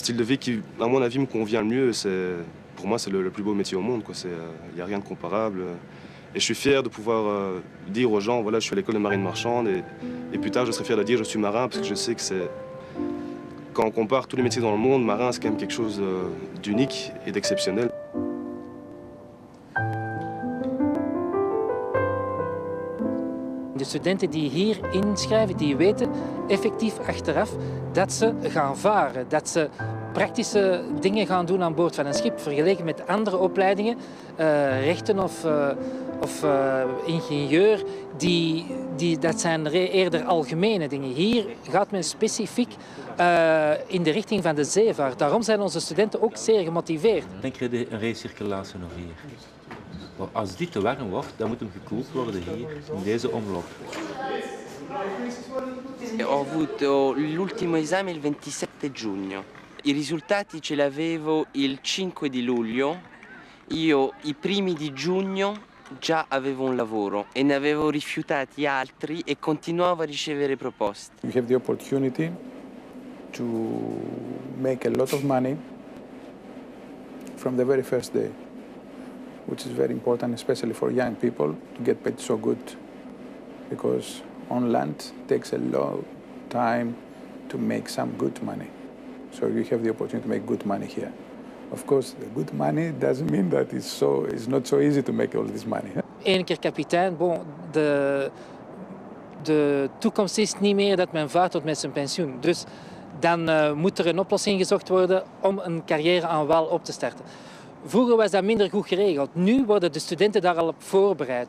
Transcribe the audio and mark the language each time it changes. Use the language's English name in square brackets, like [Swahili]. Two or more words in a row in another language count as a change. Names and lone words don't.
[French] C'est le style de vie qui, à mon avis, me convient le mieux. pour moi, c'est le plus beau métier au monde. Il n'y a rien de comparable. Et je suis fier de pouvoir dire aux gens, voilà, je suis à l'école de marine marchande. Et plus tard, je serai fier de dire, je suis marin, parce que je sais que c'est... Quand on compare tous les métiers dans le monde, marin, c'est quand même quelque chose d'unique et d'exceptionnel. [Dutch] De studenten die hier inschrijven, die weten effectief achteraf dat ze gaan varen, dat ze praktische dingen gaan doen aan boord van een schip, vergeleken met andere opleidingen, rechten of ingenieur, dat zijn eerder algemene dingen. Hier gaat men specifiek in de richting van de zeevaart. Daarom zijn onze studenten ook zeer gemotiveerd. Dan krijg je een recirculatie nog hier. Maar als dit te warm wordt, dan moet hem gekoeld worden hier, in deze omloop. [Italian] Ho avuto l'ultimo esame il 27 giugno. I risultati ce li avevo il 5 di luglio. Io i primi di giugno già avevo un lavoro e ne avevo rifiutati altri e continuavo a ricevere proposte. [English] You have the opportunity to make a lot of money from the very first day, which is very important, especially for young people, to get paid so good, because on land it takes a long time to make some good money. So you have the opportunity to make good money here. Of course, the good money doesn't mean that it's not so easy to make all this money. [Dutch] Eén keer kapitein, bon, de toekomst is niet meer dat men vaart tot met zijn pensioen. Dus dan moet er een oplossing gezocht worden om een carrière aan wal op te starten. Vroeger was dat minder goed geregeld. Nu worden de studenten daar al op voorbereid.